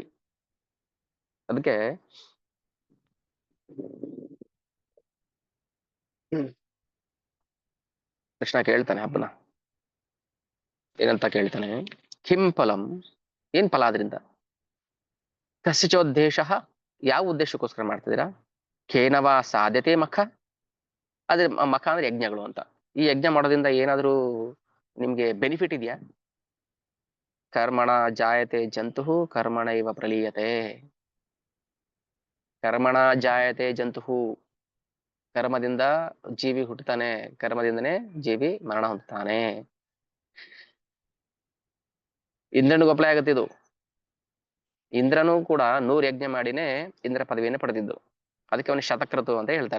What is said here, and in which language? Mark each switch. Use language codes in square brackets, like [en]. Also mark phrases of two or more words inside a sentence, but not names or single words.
[kn] ಅದಕ್ಕೆ ಕೃಷ್ಣ ಕೇಳ್ತಾನೆ ಹಬ್ಬನ, ಏನಂತ ಕೇಳ್ತಾನೆ? [sa] ಕಿಂ ಫಲಂ, [kn] ಏನ್ ಫಲ ಅದರಿಂದ? ಕಸ್ಯಚೋದ್ದೇಶ, ಯಾವ ಉದ್ದೇಶಕ್ಕೋಸ್ಕರ ಮಾಡ್ತಿದ್ದೀರಾ? [sa] ಕೇನವ ಸಾಧ್ಯತೆ ಮಖ, [kn] ಅದೇ ಮಖ ಅಂದ್ರೆ ಯಜ್ಞಗಳು ಅಂತ. ಈ ಯಜ್ಞ ಮಾಡೋದ್ರಿಂದ ಏನಾದ್ರೂ ನಿಮ್ಗೆ ಬೆನಿಫಿಟ್ ಇದೆಯಾ? [sa] ಕರ್ಮಣ ಜಾಯತೆ ಜಂತು ಕರ್ಮಣ ಇವ ಪ್ರಲೀಯತೆ. ಕರ್ಮಣ ಜಾಯತೆ ಜಂತು, [kn] ಕರ್ಮದಿಂದ ಜೀವಿ ಹುಟ್ಟುತ್ತಾನೆ, ಕರ್ಮದಿಂದನೇ ಜೀವಿ ಮರಣ ಹೊಂದುತ್ತಾನೆ. ಇಂದ್ರನಿಗೂ ಅಪ್ಲೈ ಆಗುತ್ತೆ ಇದು. ಇಂದ್ರನು ಕೂಡ 100 ಯಜ್ಞ ಮಾಡಿನೇ ಇಂದ್ರ ಪದವಿಯನ್ನು ಪಡೆದಿದ್ದು. ಅದಕ್ಕೆ ಅವನು ಶತಕ್ರತು ಅಂತ ಹೇಳ್ತಾರೆ.